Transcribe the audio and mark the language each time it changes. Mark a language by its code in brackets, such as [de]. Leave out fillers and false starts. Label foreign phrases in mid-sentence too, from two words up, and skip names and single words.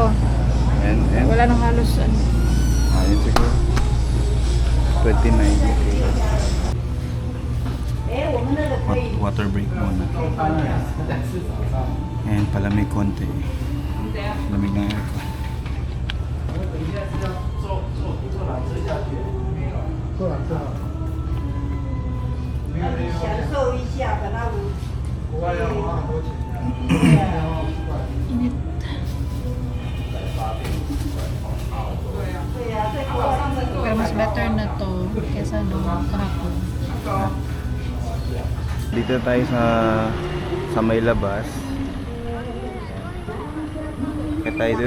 [tl] And Wala nang halos ayun siguro 29. Okay. Water break muna. And palamig konti. Lamig ng aircon. [zh] 享受一下，把它捂。 [tl] Init. [zh] 对呀、在国外他们 [tl] Pero mas better na to kesa nung kahapon. Dito tayo sa may labas. Kaya tayo dun.